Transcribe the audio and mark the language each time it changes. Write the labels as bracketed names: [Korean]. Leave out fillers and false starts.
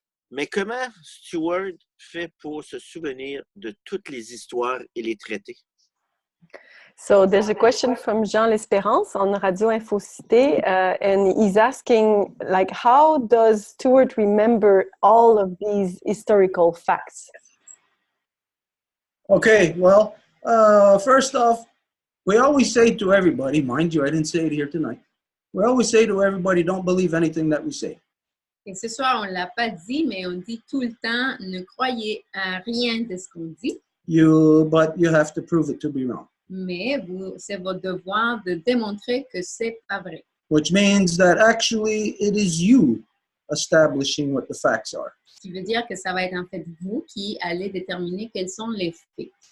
[French] Mais comment Stuart fait pour se souvenir de toutes les histoires et les traités? [English] So there's a question from Jean L'Espérance on Radio Info Cité, and he's asking, like, how does Stuart remember all of these historical facts? Okay, well, first off, we always say to everybody, mind you, I didn't say it here tonight. We always say to everybody, don't believe anything that we say. [French] Et ce soir, on ne l'a pas dit, mais on dit tout le temps, ne croyez à rien de ce qu'on dit. [English] But you have to prove it to be wrong. [French] Mais c'est votre devoir de démontrer que c'est pas vrai. [English] Which means that actually it is you establishing what the facts are. [French] Ce qui veut dire que ça va être en fait vous qui allez déterminer quels sont les faits.